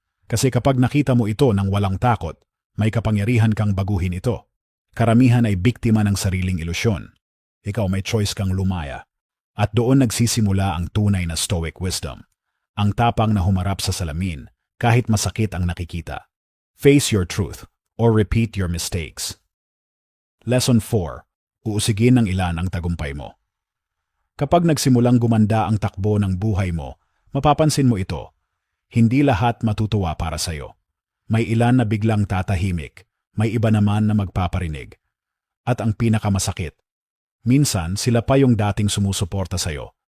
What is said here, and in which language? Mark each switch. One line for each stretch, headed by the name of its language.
Filipino: Kasi kapag nakita mo ito ng walang takot, may kapangyarihan kang baguhin ito. Karamihan ay biktima ng sariling ilusyon. Ikaw may choice kang lumaya. At doon nagsisimula ang tunay na Stoic wisdom. Ang tapang na humarap sa salamin, kahit masakit ang nakikita.
English: Face your truth, or repeat your mistakes. Lesson 4.
Filipino: Uusigin ng ilan ang tagumpay mo. Kapag nagsimulang gumanda ang takbo ng buhay mo, mapapansin mo ito. Hindi lahat matutuwa para sa'yo. May ilan na biglang tatahimik, may iba naman na magpaparinig. At ang pinakamasakit, minsan sila pa yung dating sumusuporta sa'yo.